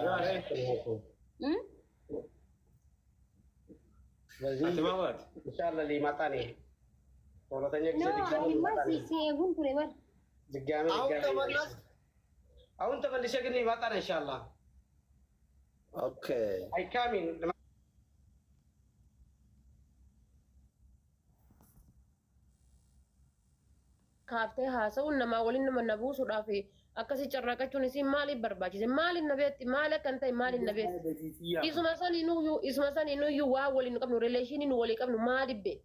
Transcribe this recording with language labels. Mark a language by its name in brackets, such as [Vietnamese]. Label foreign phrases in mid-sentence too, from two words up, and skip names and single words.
[Amharic] በዚህ ኢንሻአላህ ሊመጣ ነው ሁለተኛ ጊዜ ድጋሚ አሁን ተመልሼ ግን ይመጣ ነው ኢንሻአላህ። ኦኬ [English] I coming [Oromo] Kaaftee haasa'uun namaa waliin nama na buusuudhaaf akkasii carraaqachuun isin maaliif barbaachise? Maaliin na beetti? Maali akkan ta'e maaliin na beetti? Isuma saniinuyyuu waa waliin qabnu rileeshiniin walii qabnu maaliif beetti?